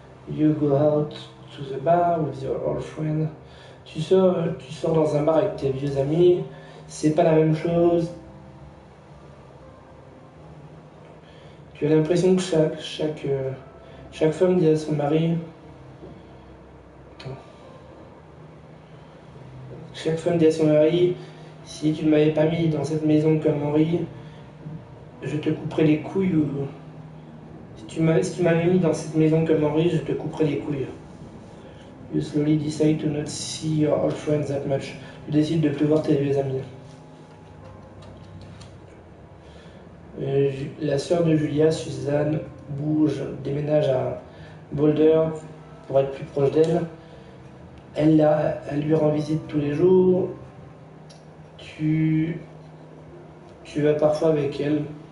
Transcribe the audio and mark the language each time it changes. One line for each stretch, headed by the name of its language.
English: You go out to the bar with your old friend.
French: Tu sors dans un bar avec tes vieux amis. C'est pas la même chose. Tu as l'impression que chaque femme dit à son mari. Attends. Chaque femme dit à son mari, si tu ne m'avais pas mis dans cette maison comme Henri, je te couperai les couilles. Ou si tu m'avais mis dans cette maison comme Henri, je te couperai les couilles.
English: You slowly decide to not see your old friends that much.
French: Tu décides de plus voir tes vieux amis. La sœur de Julia, Suzanne, déménage à Boulder pour être plus proche d'elle. Elle lui rend visite tous les jours. Tu vas parfois avec elle.